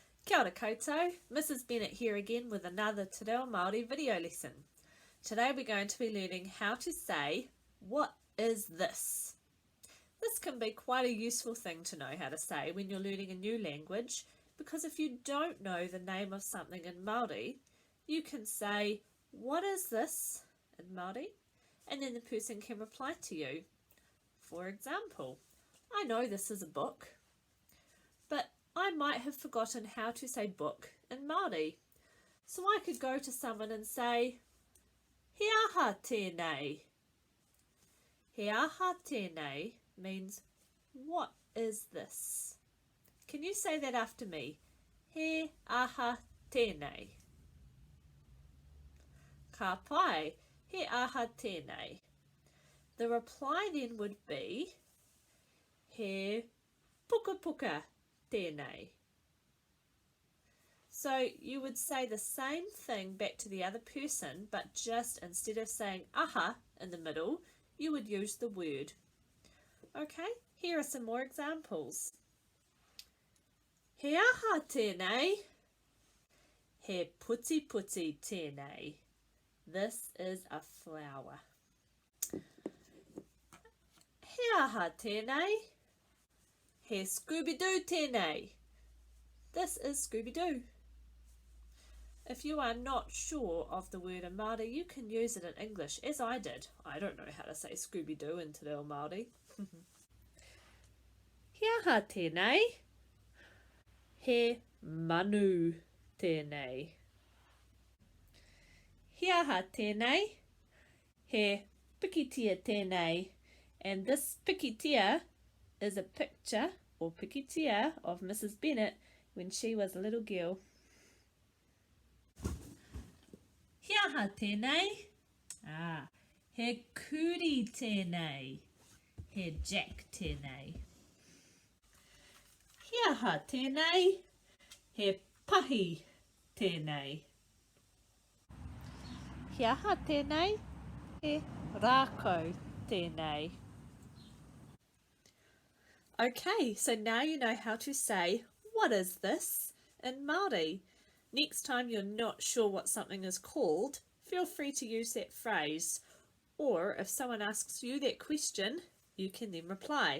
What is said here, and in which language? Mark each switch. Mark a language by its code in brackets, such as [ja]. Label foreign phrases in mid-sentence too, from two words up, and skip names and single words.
[mi] Kia ora koutou, [en] Mrs. Bennett here again with another [mi] Reo Māori [en] video lesson. Today we're going to be learning how to say, what is this? This can be quite a useful thing to know how to say when you're learning a new language, because if you don't know the name of something in Māori, you can say, what is this in Māori? And then the person can reply to you. For example, I know this is a book, but I might have forgotten how to say book in Māori. So I could go to someone and say, [mi] he aha tēnei. He aha tēnei [en] means, what is this? Can you say that after me? [mi] He aha tēnei. Ka pai, he aha tēnei. [en] The reply then would be, [mi] he puka puka tēnei. [en] So you would say the same thing back to the other person, but just instead of saying aha in the middle, you would use the word. Okay, here are some more examples. [mi] He aha tēnei. He puti puti tēnei. [en] This is a flower. [mi] He aha tēnei. He Scooby-Doo tēnei. [en] This is Scooby-Doo. If you are not sure of the word in Māori, you can use it in English, as I did. I don't know how to say Scooby-Doo in [mi] Te Reo Māori. He aha tēnei. He manu tēnei. He aha tēnei. He pikitia tēnei. [en] And this pikitia is a picture or pikitia of Mrs. Bennett when she was a little girl. [mi] He aha tēnei. He kuri tēnei. He jack tēnei. He aha tēnei. He pahi tēnei. He aha tēnei. He rākau tēnei. [en] Okay, so now you know how to say, what is this in Māori? Next time you're not sure what something is called, feel free to use that phrase. Or if someone asks you that question, you can then reply.